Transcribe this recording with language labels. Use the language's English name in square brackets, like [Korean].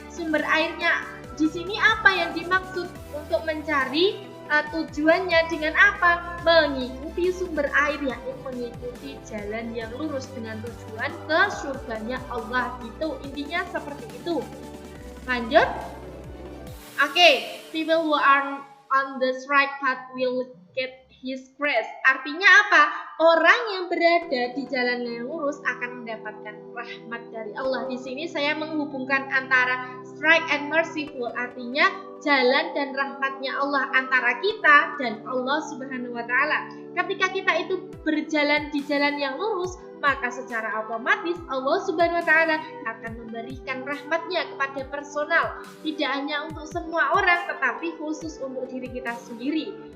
[Indonesian] Sumber airnya di sini apa yang dimaksud? Untuk mencari tujuannya dengan apa? Mengikuti sumber air, yakni mengikuti jalan yang lurus dengan tujuan ke surganya Allah. Itu intinya seperti itu. Lanjut. [English] Oke, people who are on the right path will get his grace. [Indonesian] Artinya apa? Orang yang berada di jalan yang lurus akan mendapatkan rahmat dari Allah. Di sini saya menghubungkan antara [English] straight and merciful, [Indonesian] artinya jalan dan rahmatnya Allah antara kita dan Allah Subhanahu wa taala. Ketika kita itu berjalan di jalan yang lurus, maka secara otomatis Allah Subhanahu wa taala akan memberikan rahmatnya kepada personal, tidak hanya untuk semua orang tetapi khusus untuk diri kita sendiri.